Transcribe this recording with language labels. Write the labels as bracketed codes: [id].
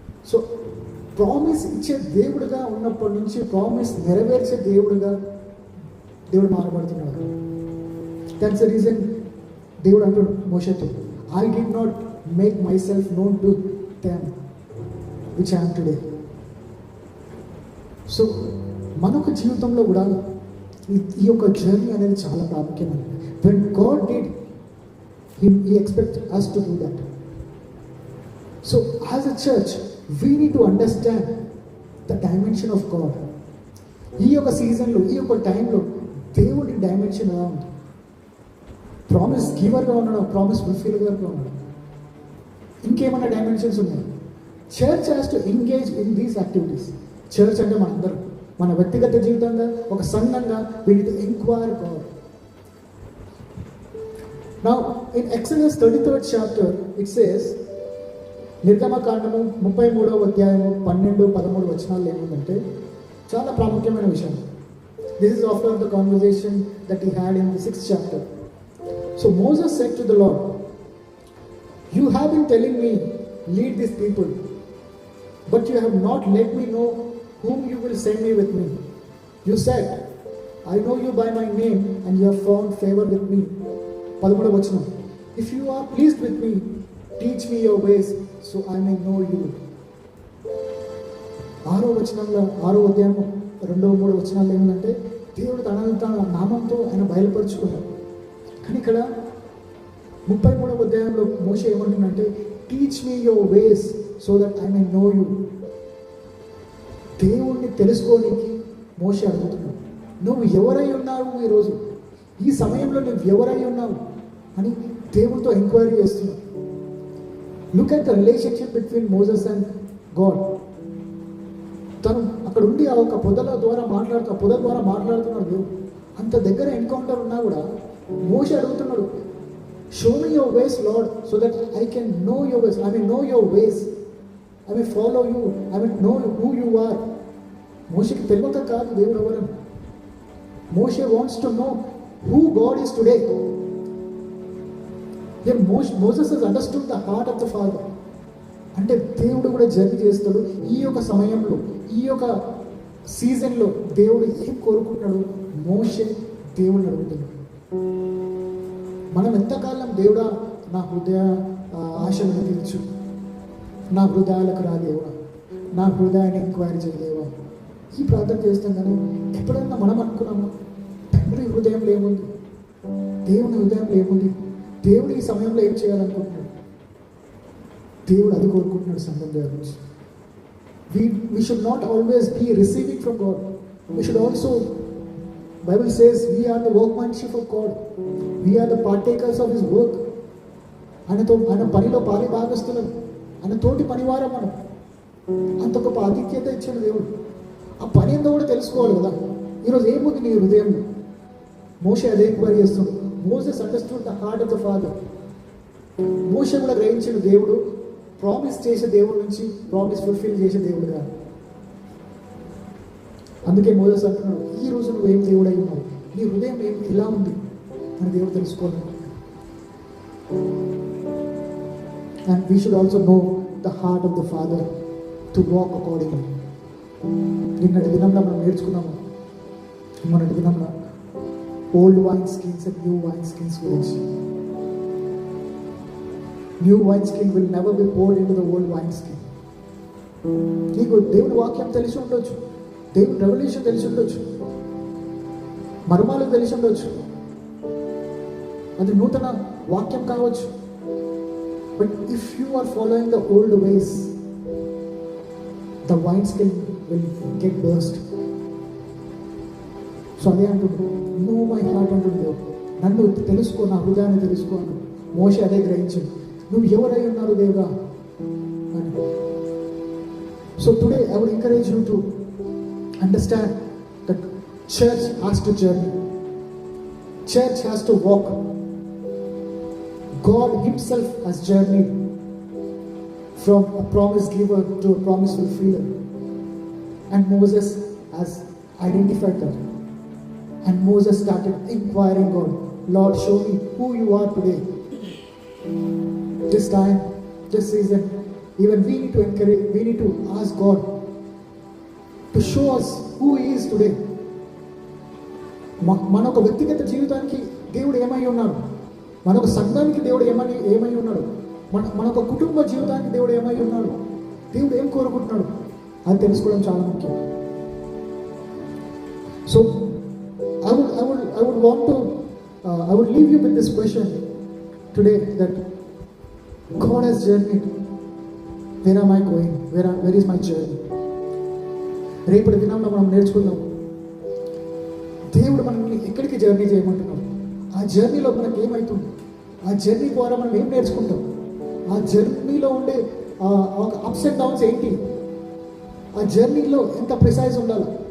[te] So promise ఇచ్చే దేవుడిగా ఉన్నప్పటి నుంచి ప్రామిస్ నెరవేర్చే దేవుడిగా దేవుడు మారబడుతున్నాడు. [en] that's the reason [te] దేవుడు అంటాడు మోషేతో, [en] I did not make my self known to them which I am today. [te] So మనొక జీవితంలో కూడా ఈ యొక్క జర్నీ అనేది చాలా ప్రాముఖ్యమైనది. [en] When God did he expect us to do that. So as a church we need to understand the dimension of God. [te] ఈ యొక్క సీజన్లో ఈ యొక్క టైంలో దేవుడి డైమెన్షన్ ఎలా ఉంది? ప్రామిస్ గివర్గా ఉన్నాడు, ప్రామిస్ ఫుల్ఫిల్గా ఉన్నాడు, ఇంకేమైనా డైమెన్షన్స్ ఉన్నాయి? [en] Church has to engage in these activities. [te] Church అంటే మనందరం మన వ్యక్తిగత జీవితంగా ఒక సంఘంగా [en] we need to inquire God. Now in Exodus 33rd chapter it says, [te] నిర్గమకాండము 33వ అధ్యాయము 12-13 వచనాలు ఏముందంటే చాలా ప్రాముఖ్యమైన విషయం. [en] This is after the conversation that he had in the 6th chapter. So Moses said to the Lord, you have been telling me, lead these people, but you have not let me know whom you will send me with me. You said, I know you by my name and you have found favor with me. [te] 13వ వచనం, [en] if you are pleased with me, teach me your ways so I may know you. [te] 6వ వచనంలో 6వ అధ్యాయం 2-3 వచనాలు ఏమిటంటే దేవుడు తన నామంతో ఆయన బయలుపరుచుకున్నాడు. కానీ ఇక్కడ 33వ అధ్యాయంలో మోషే ఏమంటున్నాడంటే [en] Teach me your ways so that I may know you. [te] దేవుణ్ణి తెలుసుకోనికి మోషే అడుగుతున్నాడు, నువ్వు ఎవరై ఉన్నావు ఈరోజు, ఈ సమయంలో నువ్వు ఎవరై ఉన్నావు అని దేవుడితో ఎంక్వైరీ చేస్తున్నావు. [en] Look at the relationship between Moses and God. [te] తను అక్కడ ఉండి ఆ ఒక పొద ద్వారా మాట్లాడుతున్నాడు దేవుడు. అంత దగ్గర ఎన్కౌంటర్ ఉన్నా కూడా మోషే అడుగుతున్నాడు, [en] Show me your ways Lord so that I can know your ways, I may know your ways, I may follow you, I may know who you are. [te] మోషేకి తెలియక కాదు దేవుడు ఎవరని. [en] మోషే wants to know who God is today. Here Moses has understood the heart of the Father. [te] అంటే దేవుడు కూడా journey చేస్తాడు. ఈ యొక్క సమయంలో ఈ యొక్క సీజన్లో దేవుడు ఏం కోరుకుంటున్నాడు మోషే దేవుడిని అడుగుతున్నాడు. మనం ఎంతకాలం దేవుడా నా హృదయ ఆశలను తీర్చు, నా హృదయాలకు రా దేవుడా, నా హృదయాన్ని ఎంక్వైరీ చేయలేవా, ఈ ప్రార్థన చేస్తాం. కానీ ఎప్పుడన్నా మనం అనుకున్నాము తండ్రి హృదయంలో ఏముంది, దేవుని హృదయంలో ఏముంది, దేవుడు ఈ సమయంలో ఏం చేయాలనుకుంటున్నాడు? దేవుడు అది కోరుకుంటున్నాడు సంఘం దగ్గర నుంచి. [en] We should not always be receiving from God. We should also, Bible says, we are the workmanship of God. We are the partakers of His work. [te] ఆయన పనిలో పాలి భాగస్తులం, ఆయన తోటి పనివారం మనం. అంత గొప్ప ఆధిక్యత ఇచ్చాడు దేవుడు. ఆ పని ఏందో కూడా తెలుసుకోవాలి కదా. ఈరోజు ఏముంది నీ హృదయంలో? మోషే అదే ఎంక్వైరీ చేస్తున్నాడు. [en] Moses understood the heart of the Father. [te] మోషే కూడా గ్రహించిన దేవుడు ప్రామిస్ చేసే దేవుడి నుంచి ప్రామిస్ ఫుల్ఫిల్ చేసే దేవుడుగా. అందుకే మోసెస్ అంటున్నాడు, ఈ రోజు నువ్వేం దేవుడై ఉన్నావు, నీ హృదయం ఏం ఎలా ఉంది అని దేవుడు తెలుసుకోవాలి. [en] And we should also know the heart of the Father to walk accordingly. [te] నిన్నటి దినంలో మనం నేర్చుకున్నాము, మొన్నటి దినంలో old wine skins and new wine skins గురించి. [en] New wine skin will never be poured into the old wine skin. [te] నీకు దేవుని వాక్యం తెలిసి ఉండొచ్చు, దేవుని రెవల్యూషన్ తెలిసి ఉండొచ్చు, మర్మాలు తెలిసి ఉండొచ్చు, అది నూతన వాక్యం కావచ్చు. [en] But if you are following the old ways, the wine skin will get burst. [te] So అదే అంటున్నాడు, [en] know my heart [te] అంటున్నాడు, నన్ను తెలుసుకో, నా హృదయాన్ని తెలుసుకో అన్నాడు. మోషే అదే గ్రహించింది, నువ్వు ఎవరై ఉన్నారు దేవుడా అని. [en] So today I would encourage you to understand that church has to journey. Church has to walk. God himself has journeyed from a promise giver to a promise fulfiller. And Moses has identified that. And Moses started inquiring God, Lord, show me who you are today. This time, this season, even we need to encourage, we need to ask God to show us who he is today. [te] మన ఒక వ్యక్తిగత జీవితానికి దేవుడు ఏమై ఉన్నాడు, మన ఒక సంఘానికి దేవుడు ఏమై ఉన్నాడు, మన ఒక కుటుంబ జీవితానికి దేవుడు ఏమై ఉన్నాడు, దేవుడు ఏం కోరుకుంటున్నాడు, అది తెలుసుకోవడం చాలా ముఖ్యం. [en] So I would want to I would leave you with this question today, that God has journeyed. Where am I going? Where is my journey? [te] రేపటి దినంలో మనం నేర్చుకుందాం, దేవుడు మనల్ని ఎక్కడికి జర్నీ చేయమంటున్నాడు, ఆ జర్నీలో మనకి ఏమవుతుంది, ఆ జర్నీ ద్వారా మనం ఏం నేర్చుకుంటాం, ఆ జర్నీలో ఉండే అప్స్ అండ్ డౌన్స్ ఏంటి, ఆ జర్నీలో ఎంత ప్రిసైజ్ ఉండాలి.